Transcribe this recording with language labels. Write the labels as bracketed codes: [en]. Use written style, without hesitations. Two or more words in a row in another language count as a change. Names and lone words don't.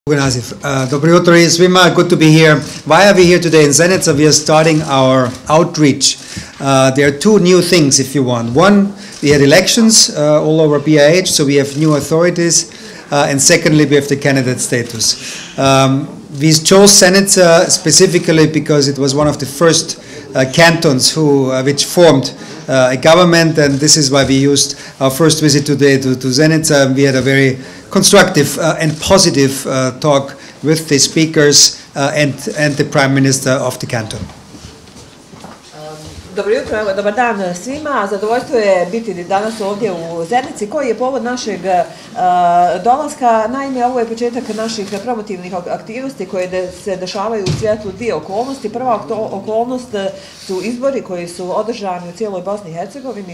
[bs] Dobro jutro svima, [en] good to be here. Why are we here today in ZENIT? So we are starting our outreach. There are two new things, if you want. One, we had elections all over BIH, so we have new authorities. And secondly, we have the candidate status. We chose ZENIT specifically because it was one of the first cantons which formed a government, and this is why we used our first visit today to ZENIT. We had a very constructive and positive talk with the speakers and the Prime Minister of the canton. [bs] Dobro jutro, evo, dobar dan svima. Zadovoljstvo je biti danas ovdje u Zenici. Koji je povod našeg dolaska? Naime, ovo je početak naših promotivnih aktivnosti koje se dešavaju u svjetlu dvije okolnosti. Prva okolnost su izbori koji su održani u cijeloj Bosni i Hercegovini.